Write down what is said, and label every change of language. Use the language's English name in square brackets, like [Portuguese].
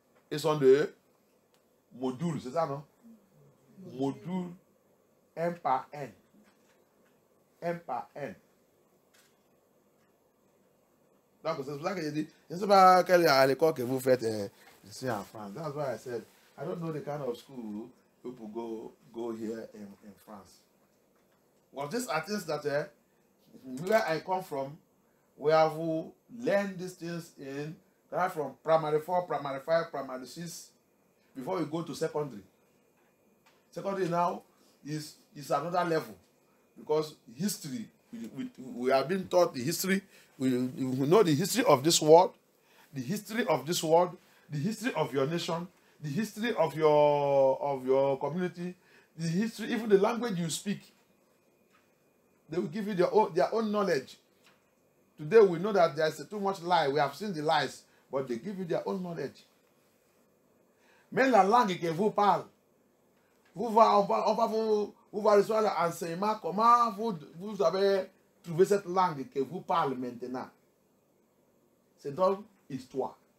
[French] Ils sont de modules, c'est ça, non? Module un par un. Un par un. Donc, c'est pour ça que j'ai dit, je ne sais pas quelle est l'école que vous faites ici en France. [English] That's why I said, I don't know the kind of school people go here in France. Well, these are things that where I come from, we have learned these things in right from primary 4, primary 5, primary 6, before we go to secondary. Secondary now is another level, because history, we have been taught the history, we know the history of this world, the history of this world, the history of your nation, the history of your community, the history, even the language you speak. They will give you their own knowledge. Today we know that there's too much lie. We have seen the lies, but they give you their own knowledge. [French] Même la langue que vous parlez, on va vous recevoir l'enseignement, comment vous avez trouvé cette langue que vous parlez maintenant. C'est dans l'histoire.